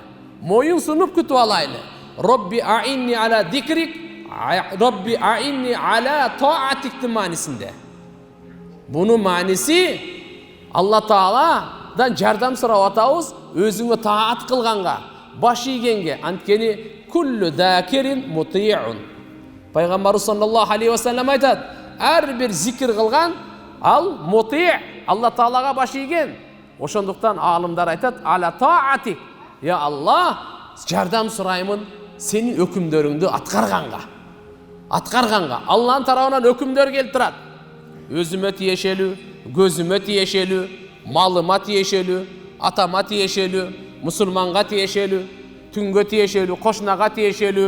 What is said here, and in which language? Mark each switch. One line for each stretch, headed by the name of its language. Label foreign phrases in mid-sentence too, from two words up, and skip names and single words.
Kyrgyz: Моюн сунуп күтүп алайлы.
Arabic: ربي أعني على ذكرك، ربي أعني على طاعتك маанисинде.
Kyrgyz: Бунун мааниси Алла Тааладан жардам сурап атабыз, өзүңө таат кылганга, баш ийгенге.
Arabic: Анткени كل ذاكر مطيع.
Kyrgyz: Пайгамбарыбыз
Arabic: صلى الله عليه وسلم
Kyrgyz: айтат, ар бир зикир кылган ал мути, Алла Таалага баш ийген. Ошондуктан алымдар айтат,
Arabic: على طاعتك. يا الله,
Kyrgyz: жардам сураймын сенин өкүмдөрүңдү аткарганга. Алланын тарабынан өкүмдөр келип турат. Өзүмө тиешелүү, көзүмө тиешелүү, малыма тиешелүү, атама тиешелүү, мусулманга тиешелүү, түнгө тиешелүү, кошунага тиешелүү.